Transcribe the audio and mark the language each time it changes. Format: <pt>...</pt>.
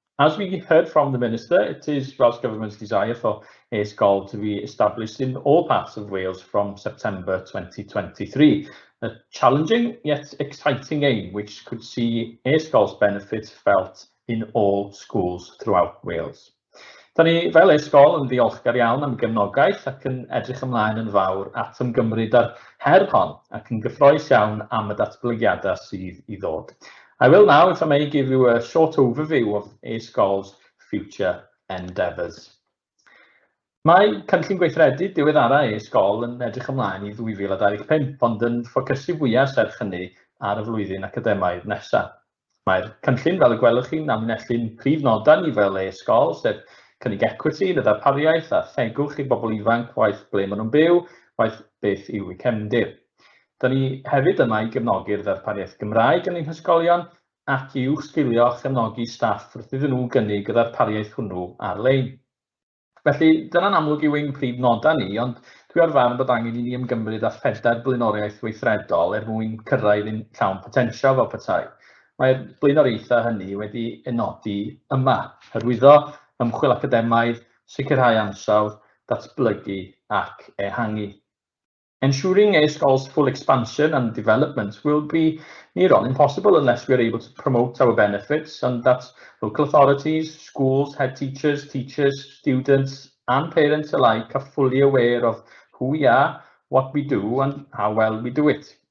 <en>As we heard from the Minister, it is Welsh Government's desire for e-sgol to be established in all parts of Wales from September 2023. A challenging yet exciting aim which could see e-sgol's benefits felt in all schools throughout Wales.</en> <cy>Da ni fel e-sgol yn ddiolchgar iawn am y gefnogaeth ac yn edrych ymlaen yn fawr at ymgymryd ar her hon ac yn gyffrous iawn am y datblygiadau sydd i ddod.</cy> <en>I will now, if I may, give you a short overview of e-sgol's future endeavours.</en> <cy>Mae cynllun gweithredu diweddara e-sgol yn edrych ymlaen i 2025, ond yn ffocysu fwyaf serch hynny ar y flwyddyn academaidd nesaf. Mae'r cynllun, fel y gwelwch chi'n amnellu'n prif nodau ni fel e-sgol, sef cynnig equity yn y darpariaeth a thegwch i bobl ifanc waith ble maen nhw'n byw, waith beth yw eu cefndir. Da ni hefyd yma i gefnogi'r ddarpariaeth Gymraeg yn ein hysgolion ac i'w sgilio a chefnogi staff wrth iddyn nhw gynnig y ddarpariaeth hwnnw ar-lein. Felly, dyna'n amlwg yw ein prif nodau ni, ond dwi ar farn bod angen I ni ymgymryd â phedair blaenoriaeth weithredol mwyn cyrraedd yn llawn potensial fel petai. Mae'r blaenoriaethau hynny wedi nodi yma, hyrwyddo ymchwil academaidd, sicrhau ansawdd, datblygu ac ehangu.</cy> <en>Ensuring e-skol's full expansion and development will be near on impossible unless we are able to promote our benefits, and that local authorities, schools, head teachers, students and parents alike are fully aware of who we are, what we do and how well we do it.</en>